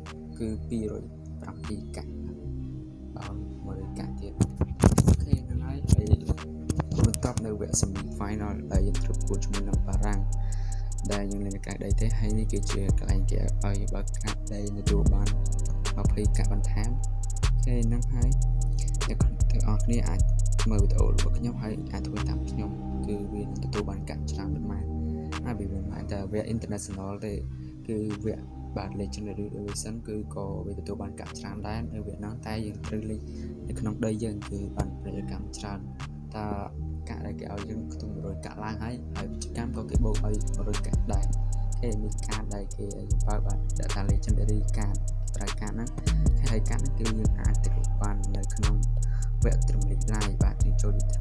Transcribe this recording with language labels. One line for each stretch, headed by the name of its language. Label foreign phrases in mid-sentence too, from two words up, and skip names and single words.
Khmer: 207 កាក់បាទ100កាក់ទៀតអូខេហ្នឹងហើយបន្ទាប់នៅវគ្គ
English: semi final
Khmer: ដែលយើងត្រូវប្រកួតជាមួយនឹងបារាំងដែលយើងលេងនៅក្រៅដីទេហើយនេះគឺជាកន្លែងគេឲ្យបើកកាក់ដែលទទួលបាន20កាក់បន្ថែមអូខេហ្នឹងហើយអ្នកទាំងអស់គ្នាអាចមើលវីដេអូរបស់ខ្ញុំហើយអាចធ្វើ តាមខ្ញុំគឺវានឹងទទួលបានកាក់ច្រើនប៉ុន្មានហើយវាមិនមែនតែវគ្គ international ទេគឺវគ្គបាទ
English: legendary division
Khmer: គឺក៏វាទទួលបានកាក់ច្រើនដែរនៅវគ្គហ្នឹងតែយើងត្រូវលេងនៅក្នុងដីយើងគឺបាន ប្រយោជន៍កម្មច្រើនតើកាក់ដែលគេឲ្យយើងខ្ទង់100កាក់ឡើងហើយពាណិជ្ជកម្មក៏គេបូកឲ្យ100កាក់ដែរគេមានកាតដែលគេឲ្យបើបាទដាក់ថា legendary កាតប្រើកាតហ្នឹងហើយកាតហ្នឹងគឺយើងអាចទៅបាននៅក្នុងវគ្គ Premier League Live បាទយើងចូល Premier